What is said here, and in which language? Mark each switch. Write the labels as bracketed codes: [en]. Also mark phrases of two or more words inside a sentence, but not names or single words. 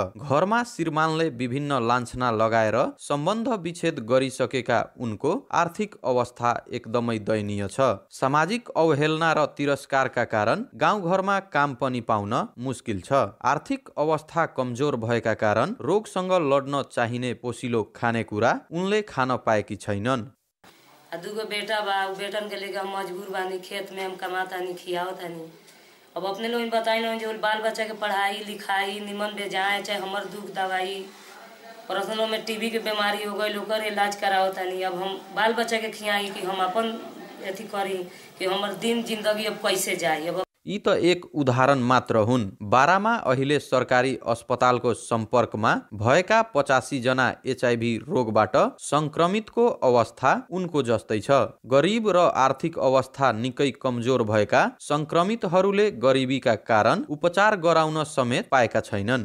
[ne] घरमा श्रीमानले विभिन्न लान्छना लगाएर सम्बन्ध विच्छेद गरिसकेका उनको आर्थिक अवस्था एकदमै दयनीय छ। सामाजिक अवहेलना र तिरस्कारका कारण गाउँघरमा काम पनि पाउन मुस्किल छ। आर्थिक अवस्था कमजोर भएका कारण रोगसँग लड्न चाहिने पोसिलो खानेकुरा उनले खान पाएकी छैनन्। [bho] 2 बेटा बा, बेटन के लेकर हम मजबूर बानी, खेत में हम कमाता नहीं, खियावता नहीं। अब अपने लोग बताई ना जो बाल बच्चा के पढ़ाई लिखाई निमन बेजाए, चाहे हमार दुख दवाई, पर्सनल में टीबी के बीमारी हो गई, लोकर इलाज करावता नहीं। अब हम बाल बच्चा के खियाई कि हम अपन अथी करी कि हमार दिन जिंदगी अब कैसे जाए। अब [ne] यी त एक उदाहरण मात्र हुन्। बारामा अहिले सरकारी अस्पतालको सम्पर्कमा भएका 85 जना HIV रोगबाट संक्रमितको अवस्था उनको जस्तै छ। गरिब र आर्थिक अवस्था निकै कमजोर भएका संक्रमितहरूले गरिबीका कारण उपचार गराउन समेत पाएका छैनन्।